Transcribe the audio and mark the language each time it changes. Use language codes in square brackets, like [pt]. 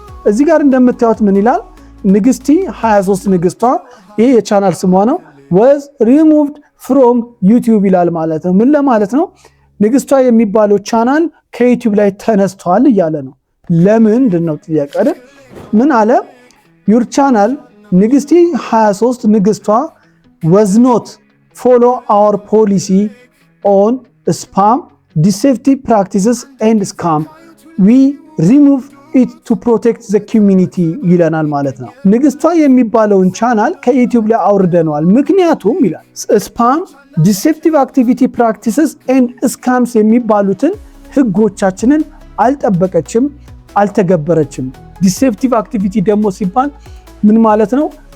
[am] እዚህ ጋር እንደምታዩት ምን ይላል? ንግስቲ 23 ንግስቷ፣ ይሄ የቻናል ስሟ ነው፣ [en] was removed from YouTube [am] ይላል ማለት ነው። ምን ለማለት ነው? ንግስቷ የሚባለው ቻናል ከዩቲዩብ ላይ ተነስቷል እያለ ነው። ለምንድን ነው ጥያቄ አይደል? ምን አለ? [en] your channel ንግስቲ 23 ንግስቷ was not follow our policy on spam, deceptive practices and scam. We remove it to protect the community [am] ይለናል ማለት ነው። ንግስቷ የሚባለውን ቻናል ከዩቲዩብ ላይ አውርደነዋል። ምክንያቱም ይላል ስፓም፣ ዲሴፕቲቭ አክቲቪቲ ፕራክቲስስ ኤንድ ስካምስ የሚባሉትን ህጎቻችንን አልጠበቀችም፣ አልተገበረችም። ዲሴፕቲቭ አክቲቪቲ ደግሞ ሲባል ምን ማለት ነው?